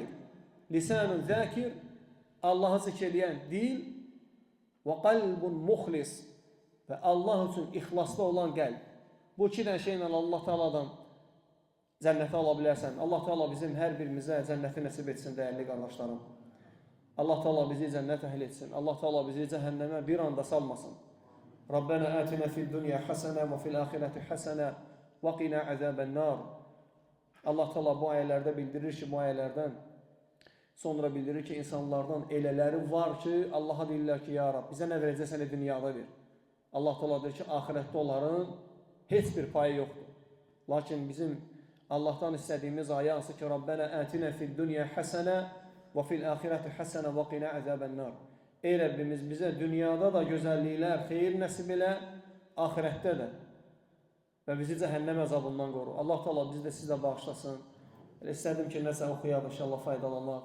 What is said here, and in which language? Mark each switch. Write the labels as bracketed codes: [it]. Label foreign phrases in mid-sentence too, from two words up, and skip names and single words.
[ar] لِسَانٌ ذَاكِرٌ, [az] Allahı zikr eləyən dil və [ar] قَلْبٌ مُخْلِصٌ [az] və Allah üçün ixlaslı olan qəlb. Bu iki dənə şeylə Allah Teala'dan cənnəti ala bilərsən. Allah Teala bizim hər birimizə cənnəti nəsib etsin, dəyərli qardaşlarım. Allah Teala bizi cənnət əhl etsin. Allah Teala bizi cəhənnəmə bir anda salmasın. [ar] رَبَّنَا آتِنَا فِي الدُّنْيَا حَسَنَةً وَفِي الْآخِرَةِ حَسَنَةً وَقِنَا عَذَابَ النَّارِ. [az] Allah Teala bu ayələrdə bildirir ki, bu ayələrdən sonra bildirir ki, insanlardan elələri var ki, Allaha deyirlər ki, [ar] يا رب, [az] bizə nə verəcəksən dünyada ver. Allah Teala deyir ki, axirətdə onların heç bir payı yoxdur. Lakin bizim Allahdan istədiyimiz ayə hansı ki, [ar] رَبَّنَا آتِنَا فِي الدُّنْيَا حَسَنَةً وَفِي الْآخِرَةِ حَسَنَةً وَقِنَا عَذَابَ النَّارِ. [az] Ey Rəbbimiz, bizə dünyada da gözəlliklər, xeyir nəsib elə, axirətdə də və bizi cəhənnəm əzabından qoru. Allah Teala bizi də sizə bağışlasın. İstədim ki, nəsə oxuyaq, inşallah faydalanaq.